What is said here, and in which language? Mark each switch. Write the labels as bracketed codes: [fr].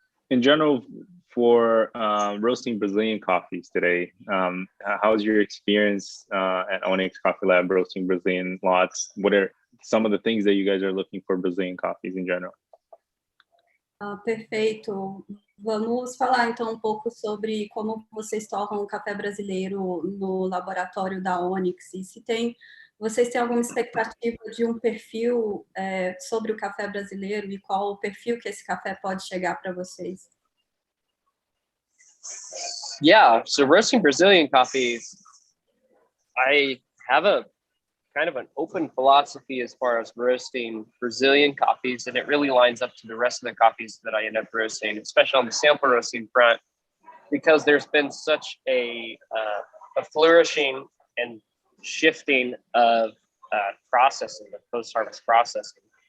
[en] In general, for roasting Brazilian coffees today, how's your experience at Onyx Coffee Lab roasting Brazilian lots? What are some of the things that you guys are looking for Brazilian coffees in general? [pt] Perfeito. Vamos falar então um pouco sobre como vocês torram o café brasileiro no laboratório da Onyx, e se vocês têm alguma expectativa de um perfil sobre o café brasileiro e qual o perfil que esse café pode chegar para vocês? [en] Yeah, so roasting Brazilian coffees, I have a kind of an open philosophy as far as roasting Brazilian coffees, and it really lines up to the rest of the coffees that I end up roasting, especially on the sample roasting front, because there's been such a flourishing and shifting of processing, the post-harvest processing.